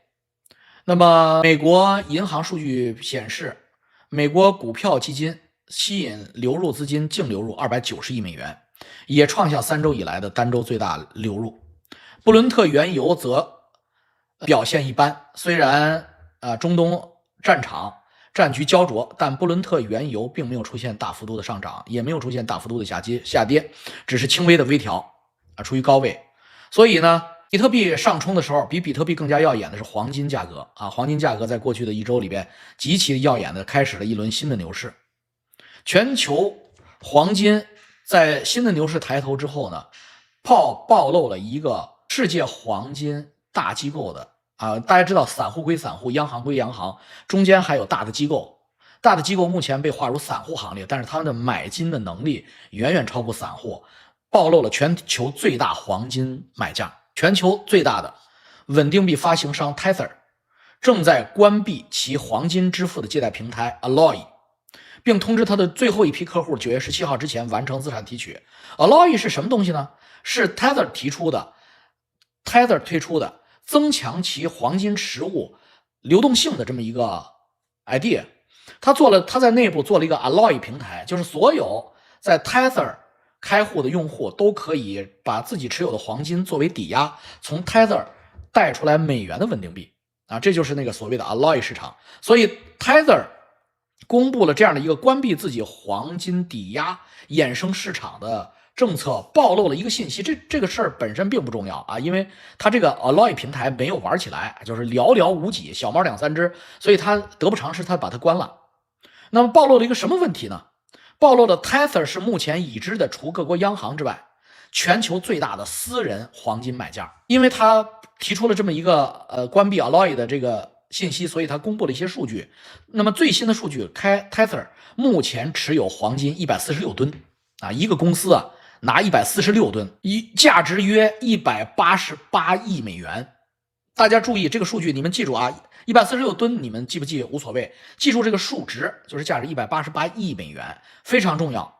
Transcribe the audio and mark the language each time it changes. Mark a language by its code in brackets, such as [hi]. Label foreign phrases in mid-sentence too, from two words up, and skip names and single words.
[zh] 那麼美國銀行數据顯示，美國股票基金吸引流入資金净流入290億美元，也創下3周以來的单周最大流入。布伦特原油则表現一般，雖然中東戰場戰局焦灼，但布伦特原油並沒有出現大幅度的上漲，也沒有出現大幅度的下跌，只是輕微的微調處於高位。所以呢，比特幣上冲的時候，比比特幣更加耀眼的是黄金價格黄金价格在过去的一周里边极其耀眼的開始了一輪新的牛市。全球黃金在新的牛市抬頭之後呢，暴露了一個世界黃金大機構的大家知道散戶歸散戶，央行歸央行，中間還有大的機構。大的機構目前被劃入散戶行列，但是他們的買金的能力遠遠超過散戶，暴露了全球最大黄金買家。全球最大的穩定幣發行商 Tether 正在關閉其黃金支付的借貸平台 Alloy， 並通知他的最後一批客戶9月17號之前完成資產提取。Alloy 是什麼東西呢？是 Tether 推出的增強其黃金實物流動性的這麼一個 idea。他在內部做了一個 Alloy 平台，就是所有在 Tether 開戶的用戶都可以把自己持有的黃金作為抵押，從 Tether 貸出來美元的穩定幣這就是那個所謂的 Alloy 市場。所以 Tether 公布了這樣的一個關閉自己黃金抵押衍生市場的政策，暴露了一個信息。這個事兒本身並不重要因為它這個 Alloy 平台沒有玩起來，就是寥寥無幾，小貓2-3隻，所以它得不償失，它把它關了。那麼暴露了一個什麼問題呢？暴露了 Tether 是目前已知的除各國央行之外全球最大的私人黄金買家。因为他提出了這麼一個關閉 Alloy 的這個信息，所以他公布了一些數據。那麼最新的數據 ，Tether 目前持有黃金146噸一個公司拿146噸，價值約188億美元。大家注意這個數據，你們記住146噸你們記不記無所謂，記住這個數值，就是價值188億美元，非常重要。